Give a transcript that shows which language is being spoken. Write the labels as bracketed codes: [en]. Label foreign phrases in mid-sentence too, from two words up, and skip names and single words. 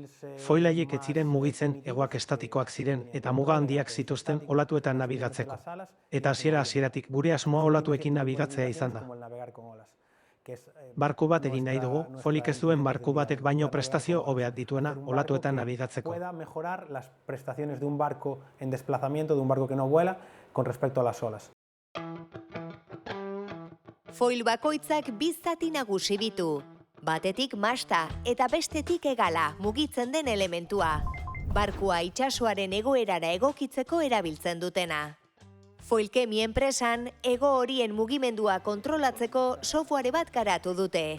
[eu] Foil haiek ez ziren mugitzen hegoak estatikoak ziren eta muga handiak zituzten olatuetan nabigatzeko. Eta hasieratik gure asmoa olatuekin nabigatzea izan da. Barku bat egin nahi dugu, foilik ez duen barku batek baino prestazio hobeak dituena olatuetan nabigatzeko. [es] Pueda mejorar las prestaciones de un barco en desplazamiento, de un barco que no vuela, con respecto a las olas. [eu] Foil bakoitzak bi zati nagusi ditu. Batetik masta eta bestetik hegala mugitzen den elementua. Barkua itsasoaren egoerara egokitzeko erabiltzen dutena. Foilkemi enpresan hego horien mugimendua kontrolatzeko software bat garatu dute.